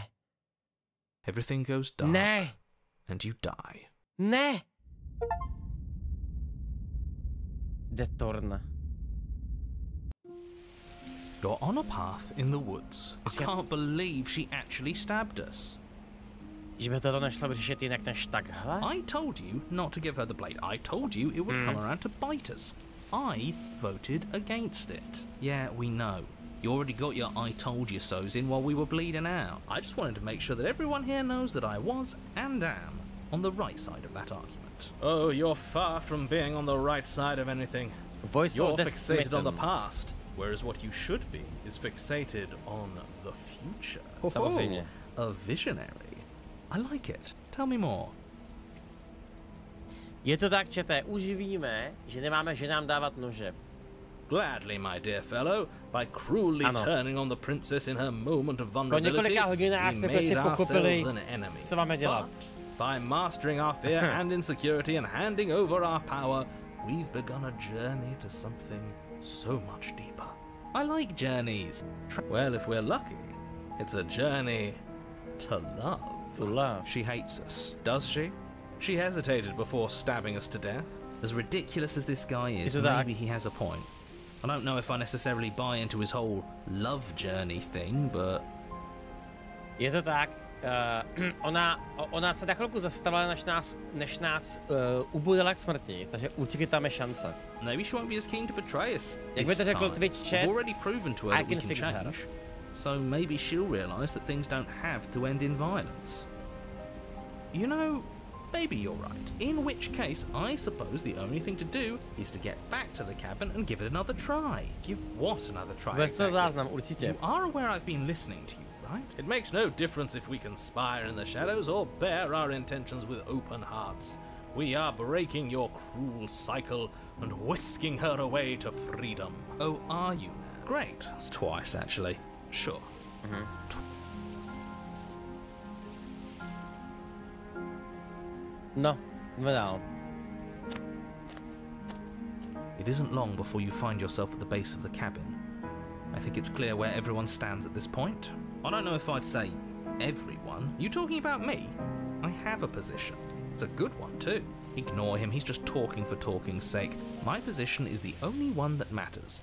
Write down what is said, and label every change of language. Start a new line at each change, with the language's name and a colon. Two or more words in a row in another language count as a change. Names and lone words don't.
English: Everything goes dark,
Czech: Ne.
English: And you die.
Czech: Ne. Detorn.
English: You're on a path in the woods. I can't believe she actually stabbed us.
Czech: Že by to nešlo vyřešit jinak než takhle?
English: I told you not to give her the blade. I told you it would come around to bite us. I voted against it. Yeah, we know. You already got your I told you so's in while we were bleeding out. I just wanted to make sure that everyone here knows that I was and am on the right side of that argument. Oh, you're far from being on the right side of anything. You're fixated on the past, whereas what you should be is fixated on the future.
Czech: Samozřejmě.
English: A visionary. I like it. Tell me more.
Czech: Je to tak, čete, už víme, že nemáme ženám dávat nože.
English: Gladly, my dear fellow, by cruelly turning on the princess in her moment of vulnerability, we made ourselves an enemy.
Czech: Co máme dělat?
English: But by mastering our fear and insecurity and handing over our power, we've begun a journey to something so much deeper. I like journeys. Well, if we're lucky, it's a journey to love. To love. She hates us, does she? She hesitated before stabbing us to death. As ridiculous as this guy is, maybe he has a point. I don't know if I necessarily buy into his whole love journey thing, but...
Czech: Je to tak. Ona se na chvilku zastavila, než nás ubudila k smrti, takže určitě tam je šance.
English: Maybe she won't be as keen to betray us.
Czech: Jak by to řekl Twitch chat,
English: I've already proven to her that we can change. So maybe she'll realise that things don't have to end in violence. You know, maybe you're right. In which case, I suppose the only thing to do is to get back to the cabin and give it another try. Give what another try?
Czech: Záznam, určitě.
English: You are aware I've been listening to you, right? It makes no difference if we conspire in the shadows or bear our intentions with open hearts. We are breaking your cruel cycle and whisking her away to freedom. Oh, are you now? Great. Twice, actually. Sure.
Czech: No, jdeme dál.
English: It isn't long before you find yourself at the base of the cabin. I think it's clear where everyone stands at this point. I don't know if I'd say everyone. You talking about me? I have a position. It's a good one too. Ignore him, he's just talking for talking's sake. My position is the only one that matters.